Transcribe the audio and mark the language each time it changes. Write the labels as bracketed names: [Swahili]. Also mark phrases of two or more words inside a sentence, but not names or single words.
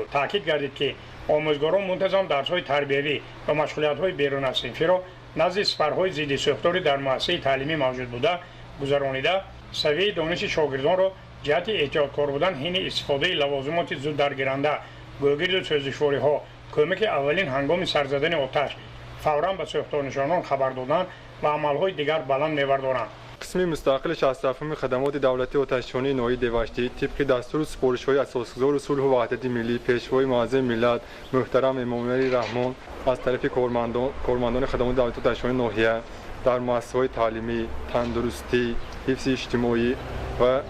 [Tajik] таъкид гардид ки омӯзгорон мунтазам дарсҳои тарбиявӣ ва машғулиятҳои беруназсинфиро назди сипарҳои зидди сӯхторӣ дар муассисаи таълимӣ мавҷуд буда гузаронида савияи дониши шогирдонро ҷиҳати эҳтиёткор будан ҳини истифодаи лавозимоти зуддаргиранда, гӯгирду сӯздишвориҳо, кӯмаки аввалин ҳангоми сарзадани оташ, фавран ба сӯхторнишонон хабар додан ва амалҳои дигар баланд мевардоранд. [Persian] قسمی مستقل 67 خدمات دولتی آتش‌نشانی نوعی دیواشتی طبق دستور سپارش‌های اساسگذار صلح و وحدت ملی پیشوای معظم ملت محترم امامعلی رحمان از طرف کارمندان خدمات دولتی آتش‌نشانی ناحیه در مؤسسه‌های تعلیمی، تندرستی، حفظ اجتماعی و